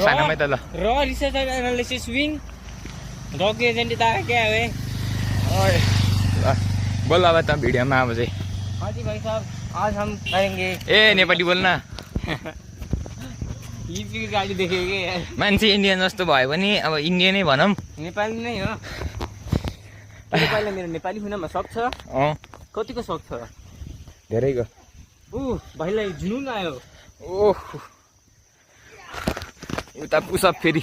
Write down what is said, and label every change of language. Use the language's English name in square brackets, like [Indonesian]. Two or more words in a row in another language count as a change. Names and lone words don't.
[Nepali] सानोमै त ल [Hindi] र रिसर्च एंड एनालिसिस विंग डॉग एजेंट था क्या है [Nepali] ओए ल बोल अब त भिडियोमा अब चाहिँ [Hindi] हाँ जी भाई साहब आज हम करेंगे [Nepali] ए नेपाली बोल्न [Hindi] ईपी की गाड़ी देखेंगे यार [Nepali] मान्छे इन्डियन जस्तो भयो भने अब इन्डियनै भनौँ नेपाली नै हो नेपाली मेरो नेपाली हुनमा शौक छ अँ कतिको शौक छ धेरैको भाइलाई जुनुन आयो ओह उता पुसअप फेरि